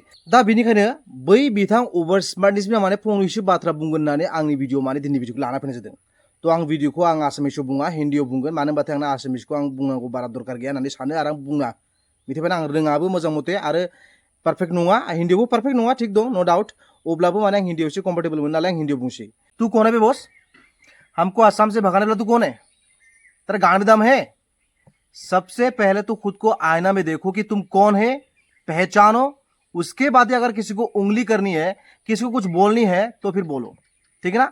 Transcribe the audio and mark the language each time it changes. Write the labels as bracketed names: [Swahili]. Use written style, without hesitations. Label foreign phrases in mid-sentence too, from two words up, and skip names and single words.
[Bodo] दा बेनिखायनो बै बिथां अभार स्मार्टनिसिम माने फंनैसो बाथ्रा बुंगोन होननानै आंनि भिडिअ माने दिनै भिडिअखौ लाना फैनाय जादों। तो आं भिडिअखौ आं आसामिसाव बुङा, हिन्दीआव बुंगोन। मानो होनबाथाय आंना आसामिसखौ आं बुंनांगौ बारा दरकार गैया होननानै सानो आरो आं बुङा। बिनिखायनो आं रोङाबो मोजां मथे आरो पारफेक्ट नङा, हिन्दीआवबो पारफेक्ट नङा, थिग दं, [English] no doubt. [Bodo] अब्लाबो माने आं हिन्दीआव एसे कम्फर्टेबल मोनो नालाय आं हिन्दीआव बुंसै। [Hindi] तू कौन है बे बॉस? हमको आसाम से भगाने वाला तू कौन है? तेरा गांड दम है? सबसे पहले तो खुद को आईना में देखो कि तुम कौन है, पहचानो। उसके बाद अगर किसी को उंगली करनी है, किसी को कुछ बोलनी है तो फिर बोलो, ठीक है ना।